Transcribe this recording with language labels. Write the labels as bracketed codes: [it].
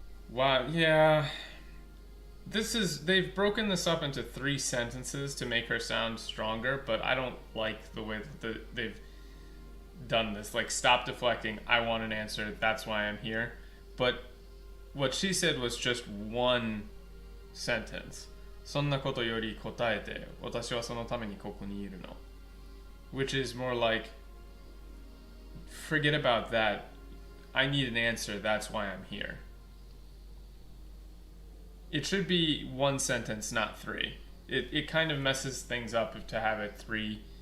[en] Wow, yeah. They've broken this up into 3 sentences to make her sound stronger, but I don't like the way that they've done this. Like, stop deflecting, I want an answer, that's why I'm here. But what she said was just one sentence. [ja] そんなことより答えて、私はそのためにここにいるの. [en] Which is more like, forget about that. I need an answer, that's why I'm here. It should be one sentence, not 3. It kind of messes things up to have it 3.